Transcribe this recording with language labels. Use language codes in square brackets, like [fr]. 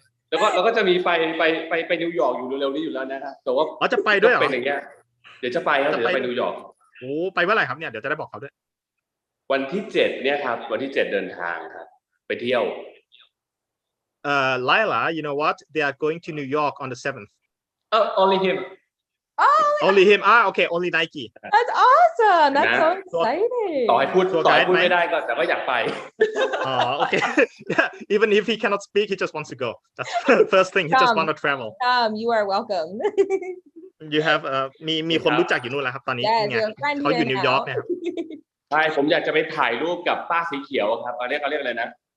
[th] แล้วก็จะมีไปนิวยอร์กอยู่เร็วๆนี้อยู่แล้วนะครับแต่ว่า จะไปด้วยเหรอ เป็นอย่างเงี้ยเดี๋ยวจะไปครับเดี๋ยวไปนิวยอร์ก โอ้ไปเมื่อไหร่ครับเนี่ยเดี๋ยวจะได้บอกเขาด้วย วันที่7เนี่ยครับวันที่7เดินทางครับไปเที่ยว [en] Lila you know what they are going to New York on the 7th Oh only him Only him okay only Nike That's awesome That's so exciting [th] ต่อให้พูดไม่ได้ก็แต่ว่าอยากไป [en] okay yeah even if he cannot speak he just wants to go that's the first thing he just want to travel you are welcome you have [th] มีคนรู้จักอยู่นู่นแล้วครับตอนนี้เนี่ยเขาอยู่นิวยอร์กเนี่ยครับ ใช่ผมอยากจะไปถ่ายรูปกับป้าสีเขียวครับเขาเรียกอะไรนะ